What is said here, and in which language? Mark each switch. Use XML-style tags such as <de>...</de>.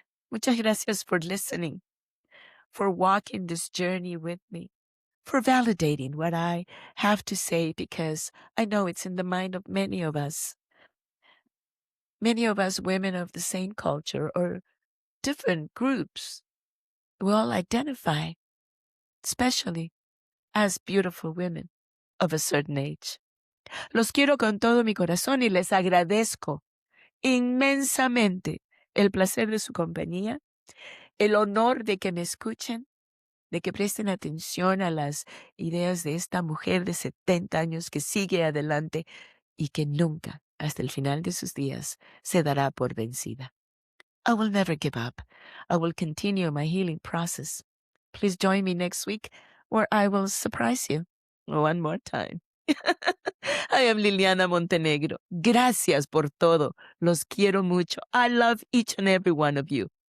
<es>Muchas gracias</es> <en>for listening, for walking this journey with me, for validating what I have to say, because I know it's in the mind of many of us women of the same culture or different groups. We all identify, especially as beautiful women of a certain age.</en> <es>Los quiero con todo mi corazón y les agradezco inmensamente el placer de su compañía, el honor de que me escuchen, de que presten atención a las ideas de esta mujer de 70 años que sigue adelante y que nunca, hasta el final de sus días, se dará por vencida.</es> <en>I will never give up. I will continue my healing process. Please join me next week where I will surprise you one more time. I am Liliana Montenegro.</en> <es>Gracias por todo. Los quiero mucho.</es> <en>I love each and every one of you.</en>